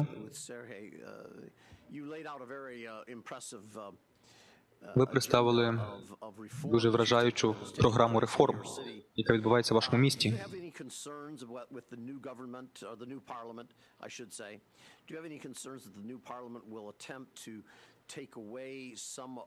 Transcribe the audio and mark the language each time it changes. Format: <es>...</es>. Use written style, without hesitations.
<en>With Sergey, you laid out a very impressive</en> <uk>Ви представили дуже вражаючу програму реформ, яка відбувається в вашому місті.</uk> <en>Do you have any concerns with the new government, or the new parliament, I should say? Do you have any concerns that the new parliament will attempt to take away some of</en>